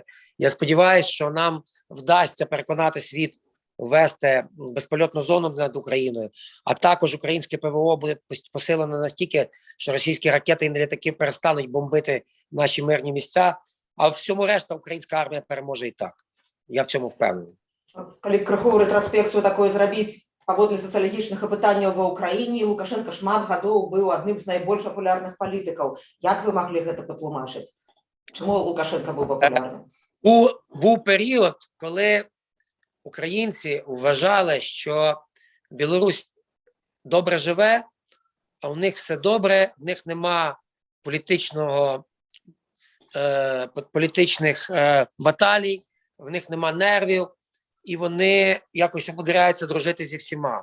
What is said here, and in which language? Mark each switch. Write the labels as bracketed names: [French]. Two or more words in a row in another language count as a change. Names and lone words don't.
[Ukrainian] Я сподіваюся, що нам вдасться переконати світ ввести безпольотну зону над Україною, а також українське ПВО буде посилено настільки, що російські ракети і літаки перестануть бомбити наші мирні місця, а всьому решта українська армія переможе і так. Я в цьому впевнений. Коли крихову ретроспекцію такою зробити, [Belarusian] паводле сацыялагічных апытанняў ва ўкраіне, Лукашенко шмат гадоў быў адным з найбольш папулярных палітыкаў. [Ukrainian] Як ви могли [Belarusian] гэта патлумачыць? [Ukrainian] Чому Лукашенко був популярним? Був період, коли українці вважали, що Білорусь добре живе, а у них все добре, в них нема політичних баталій, в них нема нервів, і вони якось умудряються дружити зі всіма.